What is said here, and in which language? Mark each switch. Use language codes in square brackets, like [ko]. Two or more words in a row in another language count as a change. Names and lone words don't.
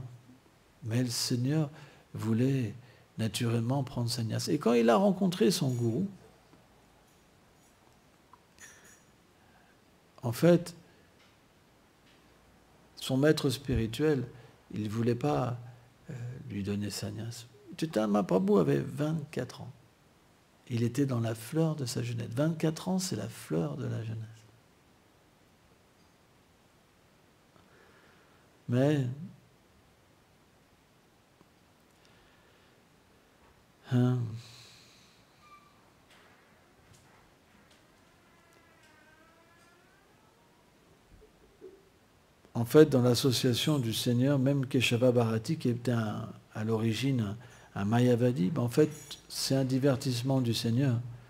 [fr] Mais le Seigneur voulait naturellement prendre sannyas. Et quand il a rencontré son gourou, en fait, son maître spirituel, il ne voulait pas lui donner sannyas. Chaitanya Mahaprabhu avait 24 ans. Il était dans la fleur de sa jeunesse. 24 ans, c'est la fleur de la jeunesse. Mais en fait, dans l'association du Seigneur, même Keshava Bharati, qui était à l'origine un Mayavadi, en fait, c'est un divertissement du Seigneur.